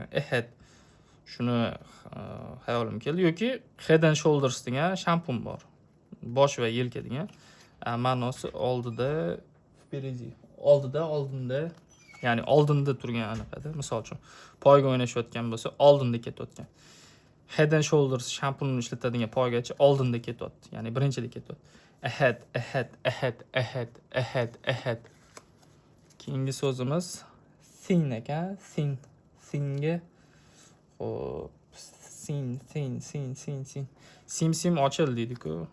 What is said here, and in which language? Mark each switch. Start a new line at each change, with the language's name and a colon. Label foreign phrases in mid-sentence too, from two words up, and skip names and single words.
Uzbek: Ahead. Shuni xayolim keldi. Yoki Head and Shoulders degan shampun bor. Bosh va yelka degan. Ma'nosi oldida, впереди. Oldinda, ya'ni oldinda turgan anaqada. Misol uchun poyga o'ynashayotgan bo'lsa, oldinda ketayotgan. Head and Shoulders shampunni ishlatadigan poygachi oldinda ketyapti, ya'ni birinchida ketyapti. Ahead. Keyingi so'zimiz thin ekan. Thinga hop sim ochil deydi-ku.